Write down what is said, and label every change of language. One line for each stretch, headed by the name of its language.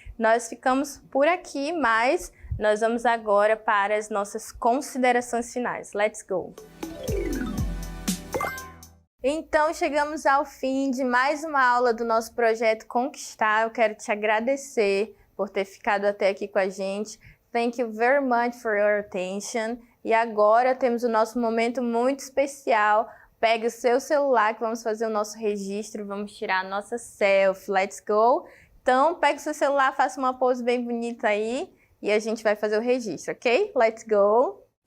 Portuguese: Nós ficamos por aqui, mas nós vamos agora para as nossas considerações finais.
English: Let's go!
Portuguese: Então, chegamos ao fim de mais uma aula do nosso projeto Conquistar. Eu quero te agradecer por ter ficado até aqui com a gente.
English: Thank you very much for your attention.
Portuguese: E agora temos o nosso momento muito especial. Pegue o seu celular que vamos fazer o nosso registro, vamos tirar a nossa selfie.
English: Let's go!
Portuguese: Então, pegue o seu celular, faça uma pose bem bonita aí e a gente vai fazer o registro, ok?
English: Let's go!